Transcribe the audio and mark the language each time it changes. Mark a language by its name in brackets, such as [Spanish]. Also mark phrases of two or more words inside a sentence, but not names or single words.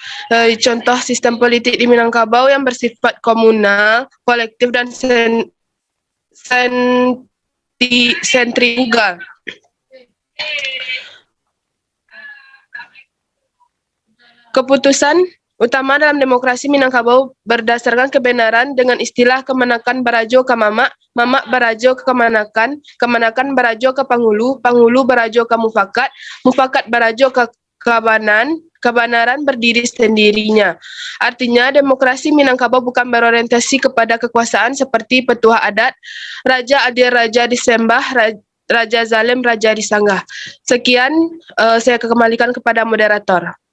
[Indonesian] Contoh sistem politik di Minangkabau yang bersifat komunal, kolektif, dan sentrifugal. Keputusan utama dalam demokrasi Minangkabau berdasarkan kebenaran dengan istilah [Minangkabau] kemenakan barajo ke mamak, mamak barajo ke kemanakan, kemanakan barajo ke pangulu, pangulu barajo ke mufakat, mufakat barajo ke kabanan, [Indonesian] kebenaran berdiri sendirinya. Artinya demokrasi Minangkabau bukan berorientasi kepada kekuasaan seperti petua adat, raja adil raja disembah, raja zalim raja disanggah. Sekian, saya kembalikan kepada moderator.